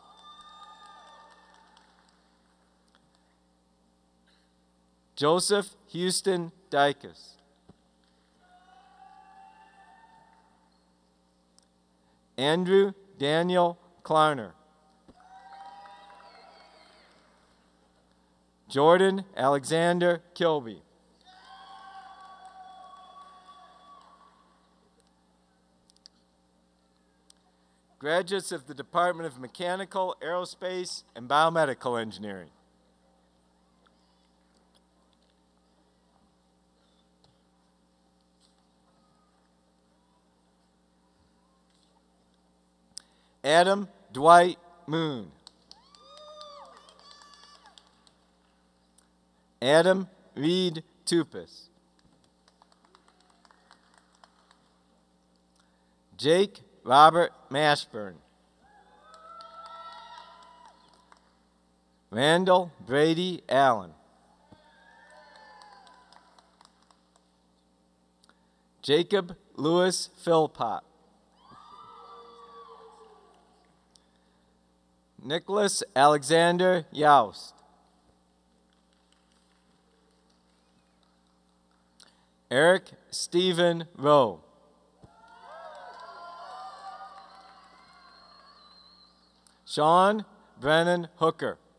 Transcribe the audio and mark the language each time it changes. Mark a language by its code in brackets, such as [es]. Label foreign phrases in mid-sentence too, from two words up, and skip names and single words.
[en] Joseph Houston Dykus. Andrew Daniel Klarner. Jordan Alexander Kilby. Graduates of the Department of Mechanical, Aerospace, and Biomedical Engineering. Adam Dwight Moon. Adam Reed Tupis. Jake Robert Mashburn. Randall Brady Allen. Jacob Lewis Philpott. Nicholas Alexander Youst. Eric Stephen Rowe. Sean Brennan Hooker.